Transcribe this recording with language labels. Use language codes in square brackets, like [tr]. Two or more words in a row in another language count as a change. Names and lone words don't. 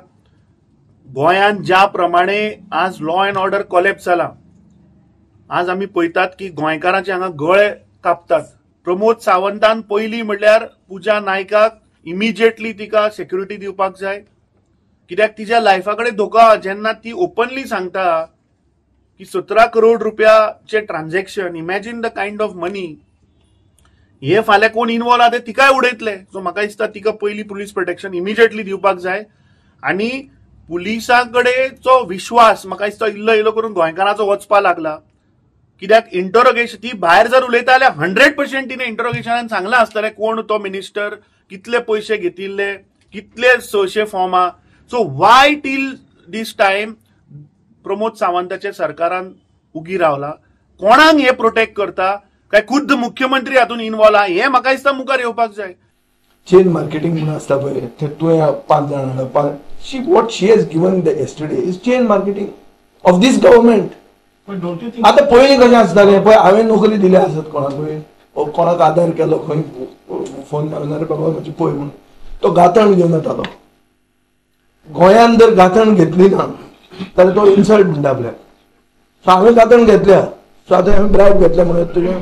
[kok] गोंयान ज्या प्रमाणे आज [en] law and order collapse [kok] जाला, आज आम्ही पळयतात की गोंयकारांचे हांगा गळे कापतात. प्रमोद सावंतान पयली म्हणल्यार पूजा नायकाक इमिजिएटली तिका सेक्युरिटी दिवपाक जाय, कित्याक तिच्या लायफाकडे धोका. जेन्ना ती ओपनली सांगता की 17 करोड रुपयाचे ट्रान्झॅक्शन, [en] imagine the kind of money, [kok] हे फाल्यां कोण इन्वॉल्व आहा ते तिकाय उडयतले. सो म्हाका दिसता तिका पयली [en] police protection immediately [kok] दिवपाक जाय. आणि पुलिसांकडेचो विश्वास म्हाका दिसता इल्लो इल्लो करून गोंयकारांचो वचपा लागला. कित्याक इंटरोगेशन ती भायर जर उलयता जाल्यार 100% तिने इंटरोगेशनान सांगला आसतलें कोण तो मिनिस्टर, कितले पैसे घेतिल्ले, कितले 600 फॉर्मां. [en] so why till this time [kok] प्रमोद सावंताच्या सरकारान उगी रावला? कोणाक हे प्रोटेक्ट करता? काय खुद्द मुख्यमंत्री हातून इन्वॉल्व आहा? हे म्हाका दिसता मुखार येवपाक जाय. [en] chain marketing [kok] म्हणून आसता पळय, ते तुवें 5 जाणां [en] what she has given yesterday is chain marketing of this government. But don't you think [kok] आता पयलीं कशें आसतालें पळय, हांवें नोकरी दिली आसत कोणाकूय, कोणाक आदार केलो, खंय फोन मारून अरे बाबा म्हजी पळय म्हणून तो गांथण घेवन येतालो. गोंयान जर गांथण घेतली ना जाल्यार तो इन्सल्ट म्हणटा आपल्याक. सो हांवें गांथण घेतल्या, सो आतां हांवें ब्रायब घेतल्या म्हणून तुजें.